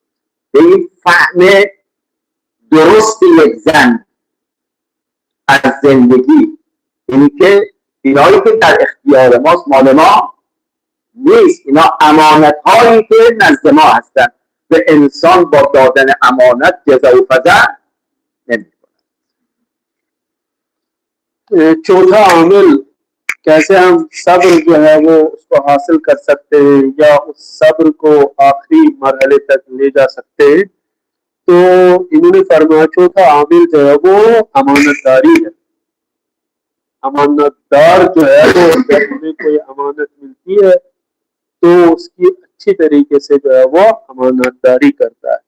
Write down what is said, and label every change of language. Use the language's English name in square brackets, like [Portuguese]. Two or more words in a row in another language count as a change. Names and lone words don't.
[Persian] به این فهم درست یک زن از زندگی، اینی که اینایی که در اختیار ماست مال ما نیست، اینا امانت هایی که نزد ما هستن و انسان با دادن امانت جزع و فضع نمی کنه. [Urdu] چوتھا عامل کیسے ہم صبر جو ہے وہ اس کو حاصل کر سکتے ہیں یا اس صبر کو آخری مرحلے تک لے جا سکتے ہیں، تو انہوں نے فرمایا چوتھا عامل جو ہے وہ امانت داری ہے. امانت دار جو ہے وہ جب ہمیں کوئی امانت ملتی ہے تو اس کی اچھی طریقے سے جو ہے وہ امانت داری کرتا ہے.